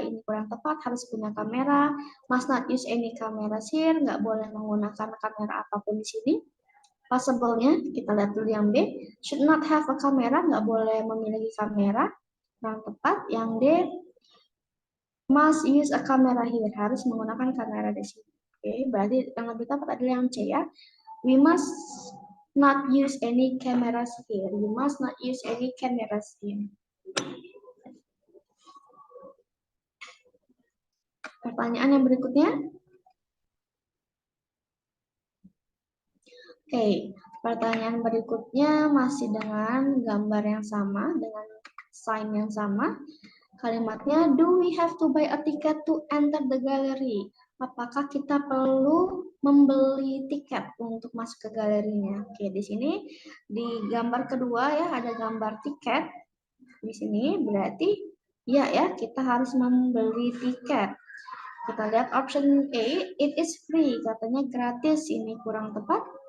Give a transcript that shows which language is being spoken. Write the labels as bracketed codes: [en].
[id] Ini kurang tepat, harus punya kamera. [en] Must not use any cameras here, [id] nggak boleh menggunakan kamera apapun di sini. Possible-nya, kita lihat dulu yang B. [en] Should not have a camera, [id] nggak boleh memiliki kamera. Kurang tepat. Yang D, [en] must use a camera here, [id] harus menggunakan kamera di sini. Oke, berarti yang lebih tepat adalah yang C ya. [en] We must not use any cameras here. We must not use any cameras here. [id] Pertanyaan yang berikutnya. Oke, pertanyaan berikutnya masih dengan gambar yang sama, dengan sign yang sama. Kalimatnya, [en] do we have to buy a ticket to enter the gallery? [id] Apakah kita perlu membeli tiket untuk masuk ke galerinya? Oke, di sini di gambar kedua ya ada gambar tiket. Di sini berarti ya kita harus membeli tiket. Kita lihat option A, [en] it is free, [id] katanya gratis, ini kurang tepat.